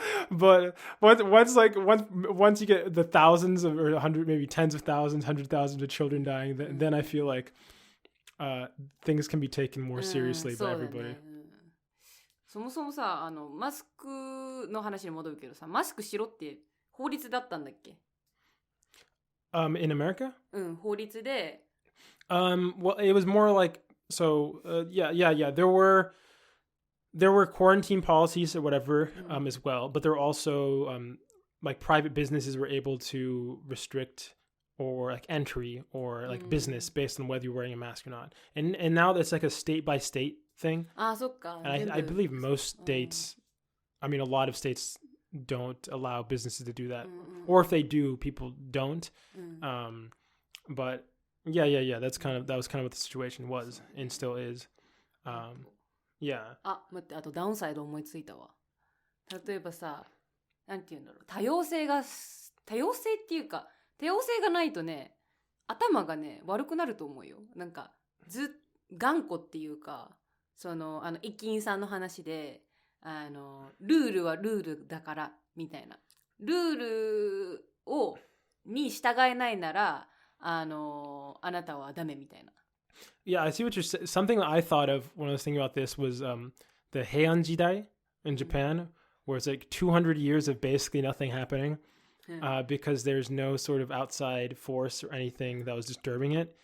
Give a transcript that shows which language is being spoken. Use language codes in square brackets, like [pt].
[en] But once you get the thousands of, or 100, maybe tens of thousands, 100,000 of children dying, then I feel like things can be taken more seriously by everybody. [ja] そもそもさ、マスクの話に戻るけどさ、マスクしろって法律だったんだっけ？ [en] In America? [ja] 法律で。 [en] Well, it was more like, so, yeah. There were quarantine policies or whatever, as well, but there were also, like private businesses were able to restrict or like entry or like business based on whether you're wearing a mask or not. And now that's like a state by state thing. [ja] あ、そっか。 [en] And I believe most states, I mean, a lot of states don't allow businesses to do that. Or if they do, people don't. But yeah, that was kind of what the situation was and still is. Yeah. [ja] あ、待って、あとダウンサイド思いついたわ。例えばさ、なんて言うんだろう、多様性っていうか、多様性がないとね、頭がね、悪くなると思うよ。なんか、頑固っていうか、駅員さんの話で、ルールはルールだから、みたいな。ルールに従えないなら、あなたはダメみたいな。 [en] Yeah, I see what you're saying. Something that I thought of when I was thinking about this was the Heian Jidai in Japan, where it's like 200 years of basically nothing happening because there's no sort of outside force or anything that was disturbing it.